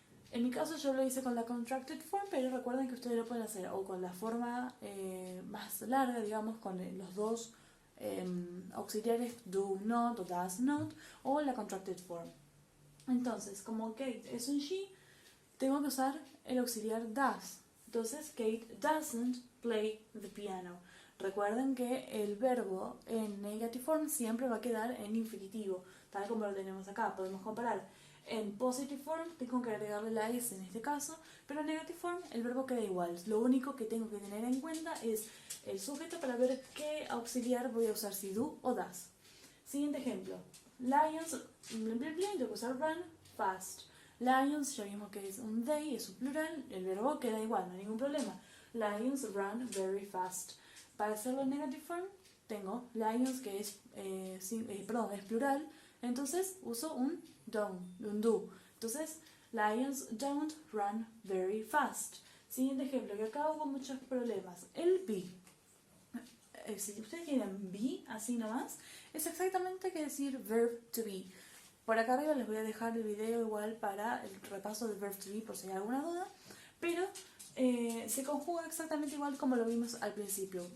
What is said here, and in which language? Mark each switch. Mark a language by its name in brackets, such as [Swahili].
[Spanish] En mi caso yo lo hice con la contracted form, pero recuerden que ustedes lo pueden hacer o con la forma más larga, digamos, con los dos auxiliares, do not o does not, o la contracted form. Entonces, como Kate es un she, tengo que usar el auxiliar does. Entonces, [English] Kate doesn't play the piano. [Spanish] Recuerden que el verbo en negative form siempre va a quedar en infinitivo, tal como lo tenemos acá. Podemos comparar. En positive form tengo que agregarle la S en este caso, pero en negative form el verbo queda igual. Lo único que tengo que tener en cuenta es el sujeto para ver qué auxiliar voy a usar, si do o does. Siguiente ejemplo. Lions, tengo que usar run fast. Lions, ya vimos que es un they, es un plural, el verbo queda igual, no hay ningún problema. [English] Lions run very fast. [Spanish] Para hacerlo en negative form, tengo lions, que es plural, entonces uso un do. Entonces, [English] lions don't run very fast. [Spanish] Siguiente ejemplo, que acabo con muchos problemas. El be. Si ustedes quieren be, así nomás, es exactamente que decir verb to be. Por acá arriba les voy a dejar el video igual para el repaso del verb to be por si hay alguna duda, pero se conjuga exactamente igual como lo vimos al principio.